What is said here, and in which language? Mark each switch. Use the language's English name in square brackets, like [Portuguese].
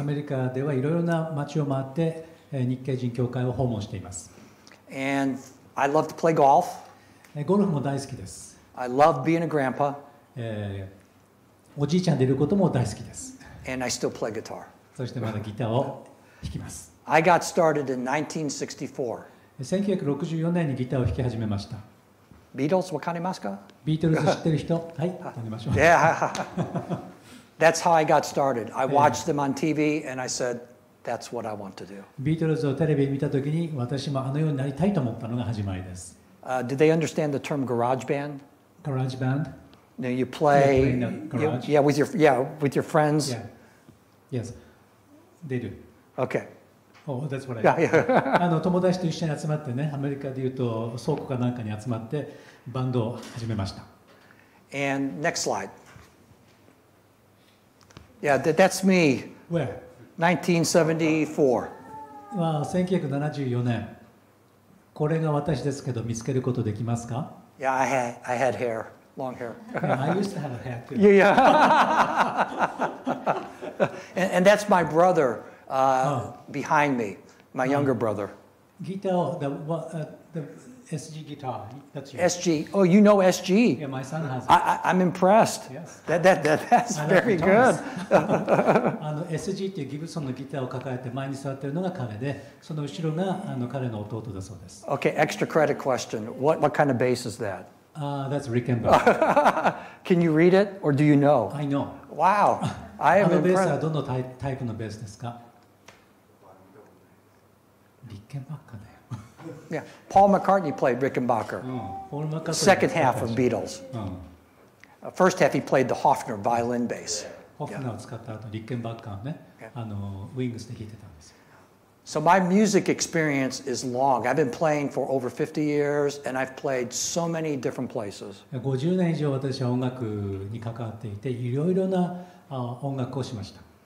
[Japanese] アメリカではいろいろな街を回って日系人教会を訪問しています。 [English] And I love to play golf. [Japanese] ゴルフも大好きです。 [English] I love being a grandpa. [Japanese] おじいちゃんでいることも大好きです。 [English] And I still play guitar. [Japanese] そしてまだギターを弾きます。 [English] I got started in 1964. [Japanese] 1964年にギターを弾き始めました。 Beatles わかりますか？ビートルズ知ってる人？はい、頼みましょう。 [English] Yeah. That's how I got started. I watched them on TV and I said, that's what I want to do. [Japanese] ビートルズをテレビで見たときに私もあのようになりたいと思ったのが始まりです。 [English] Did they understand the term garage band? Garage band? No, you play, with your friends. Yeah. Yes, they do. Okay. Oh, that's what I do. [Japanese] 友達と一緒に集まってね、アメリカでいうと倉庫かなんかに集まってバンドを始めました。 [English] And next slide. Yeah, that's me. Where? 1974. [Japanese] 1974年。これが私ですけど見つけることできますか？ [English] Yeah, I had hair, long hair. I used to have a hair too. Yeah. and that's my brother behind me, my younger brother. Guitar, the SG guitar. That's yours. SG. Oh, you know SG. Yeah, my son has it. I'm impressed. Yes. That's very good. [Japanese] SG っていうギブソンのギターを抱えて前に座っているのが彼で、その後ろが彼の弟だそうです。 [English] Okay, extra credit question. What kind of bass is that? That's Rickenbacker. Can you read it or do you know? I know. Wow. I am [Japanese] ベースは [English] impressed. [Japanese] どのタイプのベースですか？リッケンバッカーだよ。 [English] Yeah, Paul McCartney played Rickenbacker. Second half of Beatles. First half he played the Hofner violin bass. [Japanese] ホフナーを使った後、リッケンバッカーをね、ウィングスで弾いてたんですよ。 [English] So my music experience is long. I've been playing for over 50 years and I've played so many different places. [Japanese] 50年以上私は音楽に関わっていて、いろいろな音楽をしました。